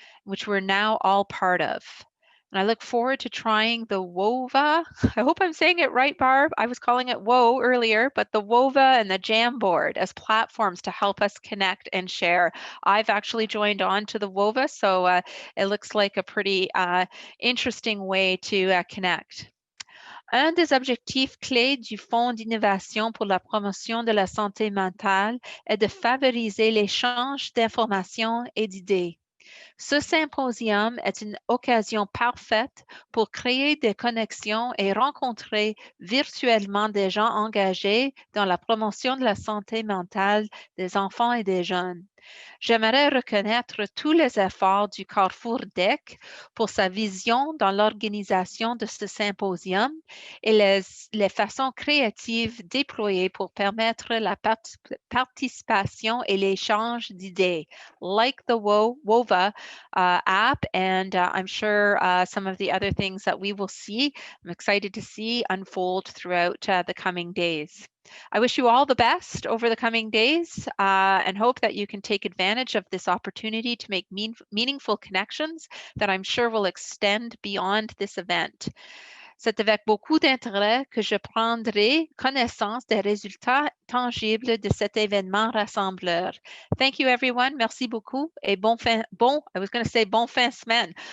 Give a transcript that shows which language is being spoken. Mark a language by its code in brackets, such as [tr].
[en] which we're now all part of. And I look forward to trying the WOVA. I hope I'm saying it right, Barb. I was calling it WOA earlier, but the WOVA and the Jamboard as platforms to help us connect and share. I've actually joined on to the WOVA, so it looks like a pretty interesting way to connect. [fr] Un des objectifs clés du Fonds d'innovation pour la promotion de la santé mentale est de favoriser l'échange d'informations et d'idées. Ce symposium est une occasion parfaite pour créer des connexions et rencontrer virtuellement des gens engagés dans la promotion de la santé mentale des enfants et des jeunes. J'aimerais reconnaître tous les efforts du Carrefour DEC pour sa vision dans l'organisation de ce symposium et les façons créatives déployées pour permettre la participation et l'échange d'idées, [en] like the WOVA app, and I'm sure some of the other things that we will see, I'm excited to see unfold throughout the coming days. I wish you all the best over the coming days and hope that you can take advantage of this opportunity to make meaningful connections that I'm sure will extend beyond this event. [fr] C'est avec beaucoup d'intérêt que je prendrai connaissance des résultats tangibles de cet événement rassembleur. [en] Thank you, everyone. [fr] Merci beaucoup et bon fin semaine.